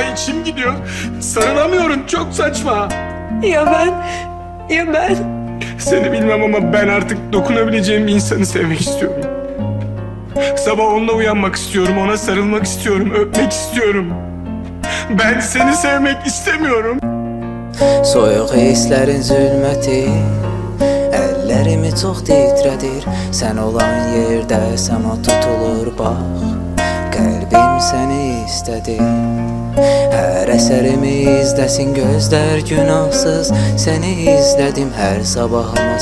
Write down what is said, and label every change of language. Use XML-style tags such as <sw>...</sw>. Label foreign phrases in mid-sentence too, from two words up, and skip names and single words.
<tr>İçim gidiyor, sarılamıyorum, çok saçma. Ya ben? Ya ben? Seni bilmem ama ben artık dokunabileceğim bir insanı sevmek istiyorum. Sabah onunla uyanmak istiyorum, ona sarılmak istiyorum, öpmek istiyorum. Ben seni sevmek istemiyorum.</tr> <az>Soyuq hisslərin zülməti əllərimi çox titrədir. Sən olan yerdə səma tutulur bax, qəlbim səni istədi. Hər əsərimi izləsin gözlər günahsız, səni izlədim hər sabahıma.</az>